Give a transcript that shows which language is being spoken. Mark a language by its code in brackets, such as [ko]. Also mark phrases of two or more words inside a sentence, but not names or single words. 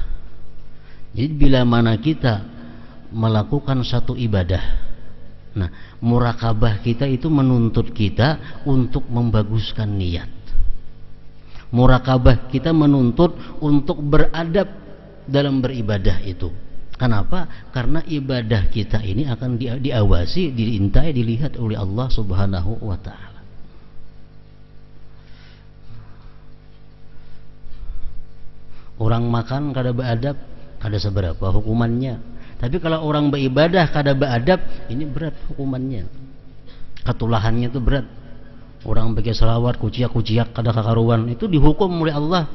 [id] Jadi bila mana kita melakukan satu ibadah, nah murakabah kita itu menuntut kita untuk membaguskan niat. Murakabah kita menuntut untuk beradab dalam beribadah itu. Kenapa? Karena ibadah kita ini akan diawasi, diintai, dilihat oleh Allah [ar] Subhanahu wa ta'ala. [bjn] Orang makan kada beradab, kada seberapa hukumannya. Tapi kalau orang beribadah kada beradab, ini berat hukumannya. Ketulahannya itu berat. Orang pakai selawat kuciak-kuciak kada kakaruan, itu dihukum oleh Allah.